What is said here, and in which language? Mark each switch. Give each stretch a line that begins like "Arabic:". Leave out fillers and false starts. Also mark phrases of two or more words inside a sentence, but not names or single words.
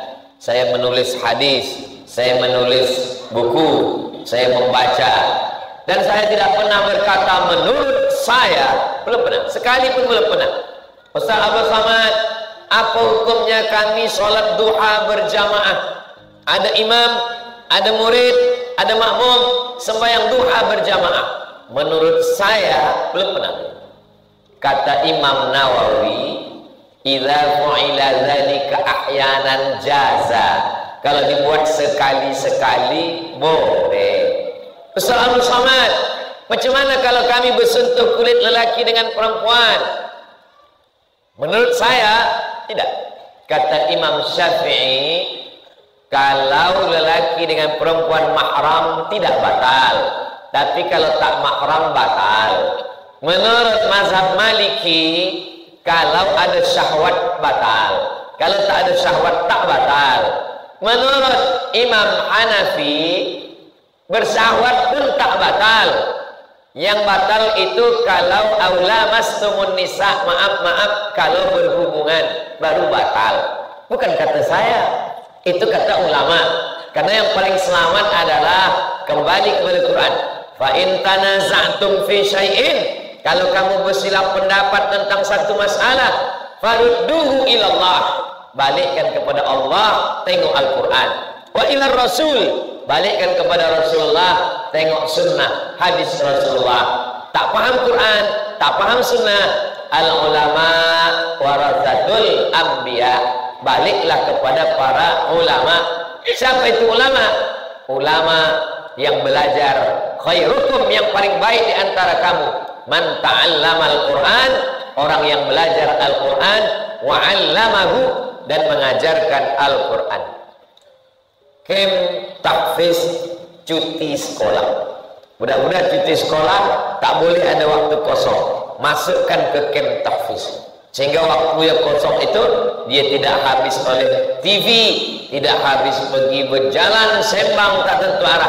Malay: Saya menulis hadis, saya menulis buku, saya membaca, dan saya tidak pernah berkata menurut saya, belum pernah, sekalipun belum pernah. Ustaz Abdul Samad, apa hukumnya kami sholat duha berjamaah? Ada imam, ada murid, ada makmum, sembahyang duha berjamaah. Menurut saya belum pernah. Kata Imam Nawawi,
Arabic: إذا فعل ذلك أحيانا جاز.
Malay: Kalau dibuat sekali-sekali boleh. Ustaz Abdul Samad, macam mana kalau kami bersentuh kulit lelaki dengan perempuan? Menurut saya tidak. Kata Imam Syafi'i, kalau lelaki dengan perempuan mahram tidak batal, tapi kalau tak mahram batal. Menurut mazhab Maliki, kalau ada syahwat batal, kalau tak ada syahwat tak batal. Menurut Imam Hanafi, bersyahwat pun tak batal. Yang batal itu kalau
Arabic: أو لامستم النساء,
Malay: maaf kalau berhubungan baru batal. Bukan kata saya, itu kata ulama. Karena yang paling selamat adalah kembali kepada Quran.
Arabic: فإن تنازعتم في شيء,
Malay: kalau kamu bersilap pendapat tentang satu masalah,
Arabic: فردوه إلى الله,
Malay: balikkan kepada Allah, tengok Al-Quran.
Arabic: وإلى الرسول,
Malay: balikkan kepada Rasulullah, tengok sunnah, hadis Rasulullah. Tak paham Quran, tak paham sunnah,
Arabic: العلماء ورثة الأنبياء,
Malay: baliklah kepada para ulama. Siapa itu ulama? Ulama yang belajar. Khairukum, yang paling baik di antara kamu,
Arabic: من تعلم القرآن,
Malay: orang yang belajar Al-Quran,
Arabic: وعلمه,
Malay: dan mengajarkan Al-Quran. Kem tahfiz, cuti sekolah. Budak-budak cuti sekolah tak boleh ada waktu kosong. Masukkan ke kem tahfiz. Sehingga waktu yang kosong itu dia tidak habis oleh TV, tidak habis pergi berjalan sembang tak tentu arah.